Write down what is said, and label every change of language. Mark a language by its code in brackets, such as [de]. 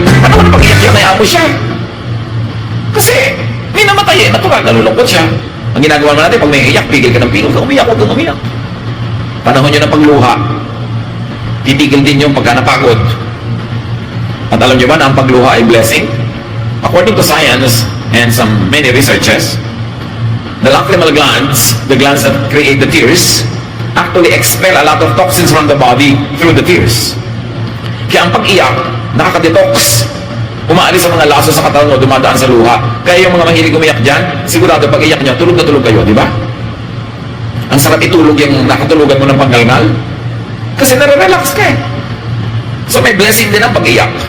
[tl] Ano na pag-iyak yan, nayaan mo siya? Kasi, may namatay eh, natural, nalulungkot siya. Ang ginagawa mo natin, pag may iyak, pigil ka ng pigil, kung umiyak, huwag kang umiyak. Panahon nyo ng pagluha, titigil din yung pagka napagod. At alam nyo ba na ang pagluha ay blessing? [en] According to science and some many researches, the lacrimal glands, the glands that create the tears, actually expel a lot of toxins from the body through the tears. [tl] Kaya ang pag-iyak, nakaka-detox. Umaalis ang mga laso sa katawan mo, dumadaan sa luha. Kaya yung mga mahilig umiyak dyan, sigurado pag iyak nyo, tulog na tulog kayo, di ba? Ang sarap itulog yung nakatulugan mo ng panggalgal. Kasi nare-relax ka eh. So may blessing din ang pag-iyak.